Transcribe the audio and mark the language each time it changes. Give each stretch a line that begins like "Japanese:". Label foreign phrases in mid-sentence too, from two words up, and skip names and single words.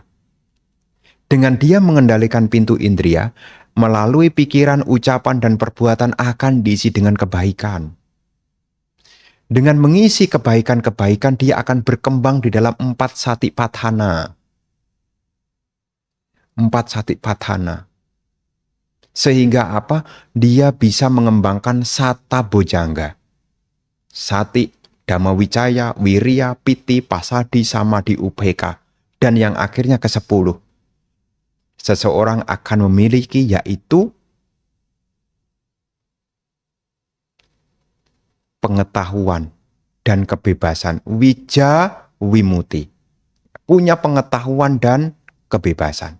Indonesian: Dengan dia mengendalikan pintu indria, melalui pikiran, ucapan, dan perbuatan akan diisi dengan kebaikan. Dengan mengisi kebaikan-kebaikan, dia akan berkembang di dalam 4 satipatthana. 4 satipatthana. Sehingga apa? Dia bisa mengembangkan
Pali: sata bojangga. Sati, dhamma wicaya, wirya, piti, pasadi, samadhi, ubeka.
Indonesian: Dan yang akhirnya ke-10. Seseorang akan memiliki yaitu pengetahuan dan kebebasan.
Pali: Wija wimuti.
Indonesian: Punya pengetahuan dan kebebasan.